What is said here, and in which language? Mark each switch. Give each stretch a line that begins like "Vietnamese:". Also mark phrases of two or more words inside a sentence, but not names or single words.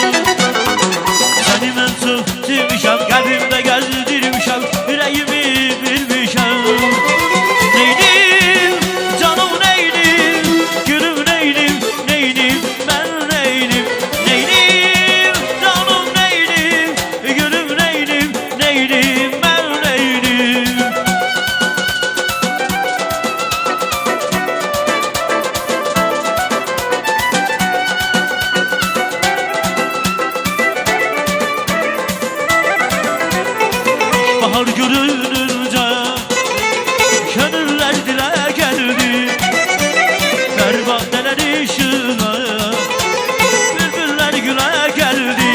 Azerbaijani: Səni mən çox sevmişəm, qəlbimdə gəzdirmişəm, ürəyimi bilmişəm. Neydim, canım neydim, gülüm neydim, neydim, mən neydim, neydim, canım neydim, gülüm neydim, neydim, mən neydim.
Turkish: Bahar görününce gönüller dile geldi, pervaneler ışığına bülbüller güle geldi.